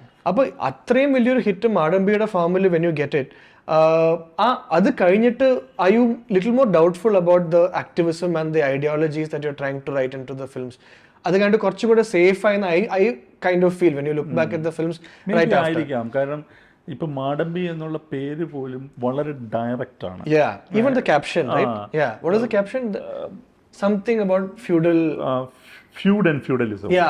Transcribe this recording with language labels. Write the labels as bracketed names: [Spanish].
[Malayalam] Appo athrayum veliyoru hit Madambiyude [English] formula when you get it, [Malayalam] അത് കഴിഞ്ഞിട്ട് [English] are you little more doubtful about the activism and the ideologies that you're trying to write into the films? [Malayalam] അത് കണ്ട് കുറച്ചുകൂടെ safe ആയെന്ന് [English] I kind of feel when you look back at the films right after. [Malayalam] ആയിരിക്കാം, കാരണം ഇപ്പൊ മാടമ്പി എന്നുള്ള പേര് പോലും വളരെ ഡയറക്റ്റ് ആണ്. [English] Even the caption, right? What is the caption? Something about feud and feudalism.